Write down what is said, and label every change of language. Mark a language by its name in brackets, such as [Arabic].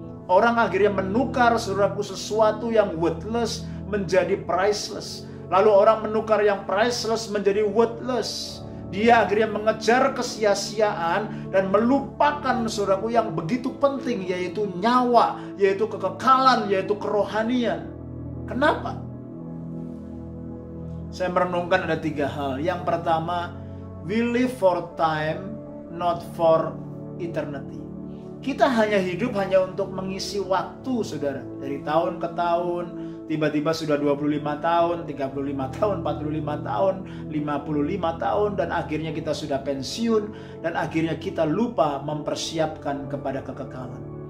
[Indonesian] Orang akhirnya menukar saudaraku sesuatu yang worthless menjadi priceless. Lalu orang menukar yang priceless menjadi worthless. Dia akhirnya mengejar kesia-siaan dan melupakan saudaraku yang begitu penting, yaitu nyawa, yaitu kekekalan, yaitu kerohanian. Kenapa? Saya merenungkan ada 3 hal. Yang pertama, [English] we live for time, not for eternity. [Indonesian] Kita hanya hidup hanya untuk mengisi waktu, saudara. Dari tahun ke tahun, tiba-tiba sudah 25 tahun, 35 tahun, 45 tahun, 55 tahun, dan akhirnya kita sudah pensiun, dan akhirnya kita lupa mempersiapkan kepada kekekalan.